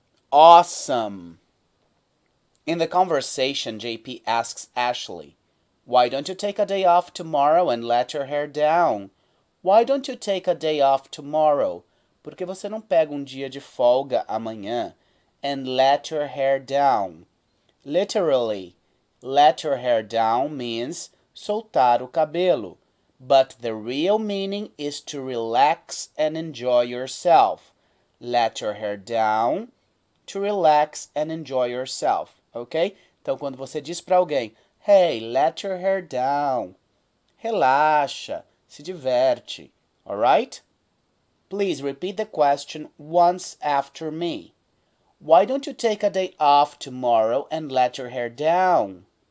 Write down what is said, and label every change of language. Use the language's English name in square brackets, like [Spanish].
[English] Awesome! In the conversation, JP asks Ashley, why don't you take a day off tomorrow and let your hair down? Why don't you take a day off tomorrow? [Portuguese] Por que você não pega dia de folga amanhã? [English] And let your hair down. Literally, let your hair down means [Portuguese] soltar o cabelo. [English] But the real meaning is to relax and enjoy yourself. Let your hair down, to relax and enjoy yourself, ok? [Portuguese] Então, quando você diz para alguém, [English] hey, let your hair down, [Portuguese] relaxa, se diverte, alright? [English] Please repeat the question once after me. Why don't you take a day off tomorrow and let your hair down?